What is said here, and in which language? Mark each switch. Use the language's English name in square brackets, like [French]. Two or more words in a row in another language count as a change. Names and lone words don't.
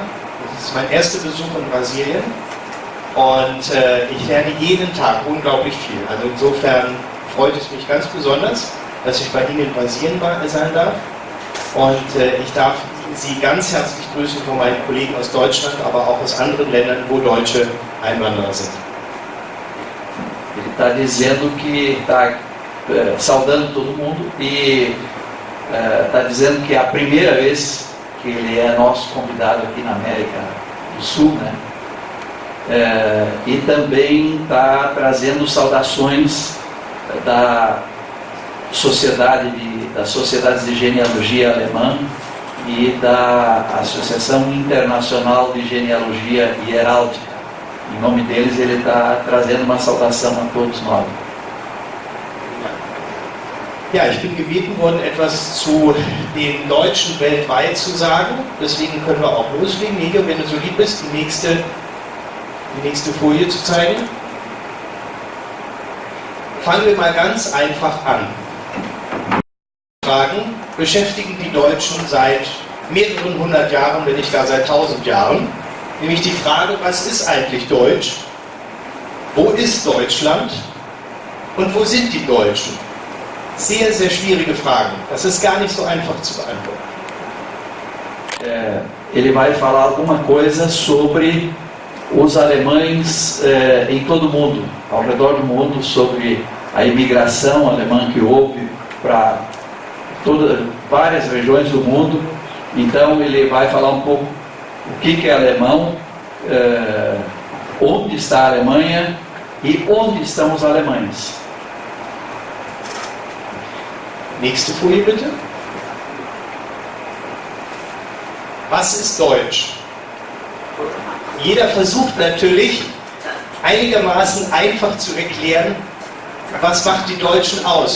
[German] Das ist mein erster Besuch in Brasilien. Und ich lerne jeden Tag unglaublich viel. Also insofern freut es mich ganz besonders, dass ich bei Ihnen in Brasilien sein darf. Und ich darf Sie ganz herzlich grüßen von meinen Kollegen aus Deutschland, aber auch aus anderen Ländern, wo Deutsche Einwanderer sind. [Portuguese] Ele está dizendo que está saudando todo mundo e está dizendo que é a primeira vez que ele é nosso convidado aqui na América do Sul, né? E também está trazendo saudações das sociedades de genealogia alemã e da Associação Internacional de Genealogia e Heráldica. Em nome deles, ele está trazendo uma saudação a todos nós. [German] Ja, ich bin gebeten worden, etwas zu den Deutschen weltweit zu sagen. Deswegen können wir auch loslegen. Negio, wenn du so lieb bist, die nächste Folie zu zeigen. Fangen wir mal ganz einfach an. Fragen beschäftigen die Deutschen seit mehreren hundert Jahren, wenn nicht gar seit 1000 Jahren. Nämlich die Frage, was ist eigentlich Deutsch? Wo ist Deutschland? Und wo sind die Deutschen? Sehr, sehr schwierige Fragen. Das ist gar nicht so einfach zu beantworten. [Portuguese] Ele vai falar alguma coisa sobre os alemães em todo o mundo, ao redor do mundo, sobre a imigração alemã que houve para várias regiões do mundo. Então ele vai falar um pouco o que é alemão, onde está a Alemanha e onde estão os alemães. [German] Nächste Folie bitte. Was ist Deutsch? Jeder versucht natürlich einigermaßen einfach zu erklären, was macht die Deutschen aus.